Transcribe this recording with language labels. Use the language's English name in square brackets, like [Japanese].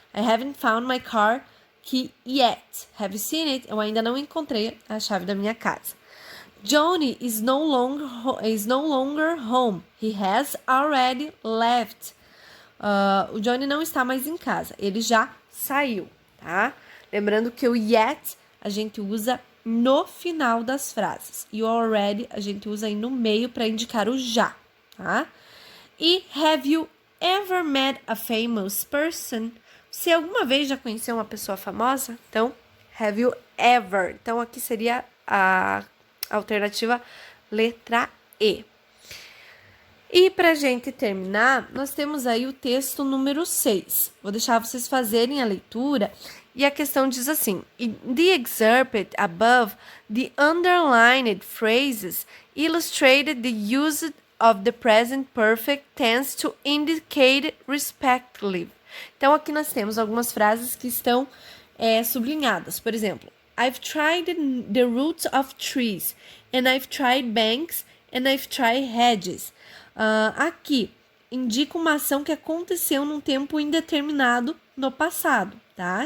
[English] I haven't found my car key yet. Have you seen it? [Portuguese] Eu ainda não encontrei a chave da minha casa. [English] Johnny is no longer home. He has already left. [Portuguese] O Johnny não está mais em casa. Ele já saiu, tá? Lembrando que o yet a gente usa no final das frases. E o already a gente usa aí no meio para indicar o já, tá? [English] E have you ever met a famous person? [Portuguese] Você alguma vez já conheceu uma pessoa famosa? Então, [English] have you ever? [Portuguese] Então, aqui seria a alternativa letra E. E pra gente terminar, nós temos aí o texto número 6. Vou deixar vocês fazerem a leitura. E a questão diz assim: [English] In the excerpt above, the underlined phrases illustrated the use of the present perfect tense to indicate respectively. [Portuguese] Então, aqui nós temos algumas frases que estão sublinhadas. Por exemplo, [English] I've tried the roots of trees, and I've tried banks, and I've tried hedges. [Portuguese] Aqui, indica uma ação que aconteceu num tempo indeterminado no passado, tá?